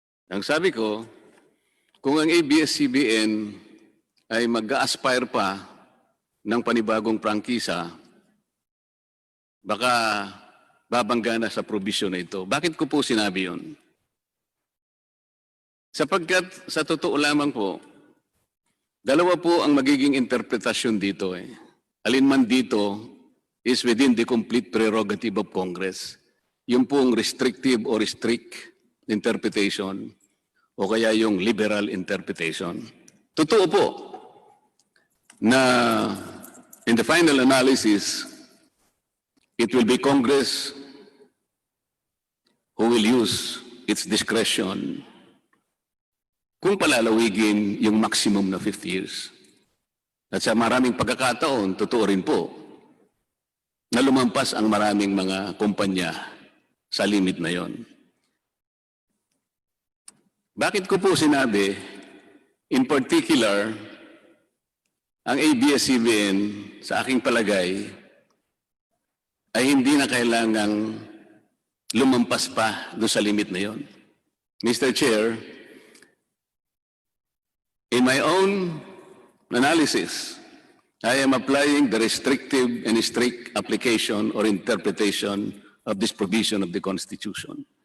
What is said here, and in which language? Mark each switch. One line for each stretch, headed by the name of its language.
Filipino: Ang sabi ko, kung ang ABS-CBN ay mag-aspire pa ng panibagong prangkisa, baka babangga na sa provision na ito. Bakit ko po sinabi yun? Sapagkat sa totoo lamang po, dalawa po ang magiging interpretasyon dito. Alin man dito
English: is within the complete prerogative of Congress.
Filipino: Yung pong
English: restrictive or strict interpretation
Filipino: o kaya yung
English: liberal interpretation.
Filipino: Totoo po na
English: in the final analysis, it will be Congress who will use its discretion
Filipino: kung palalawigin yung maximum na 50 years. At sa maraming pagkakataon, totoo rin po na lumampas ang maraming mga kumpanya sa limit na yon. Bakit ko po sinabi,
English: in particular,
Filipino: ang ABS-CBN sa aking palagay ay hindi na kailangang lumampas pa doon sa limit na yon.
English: Mr. Chair, in my own analysis, I am applying the restrictive and strict application or interpretation of this provision of the Constitution.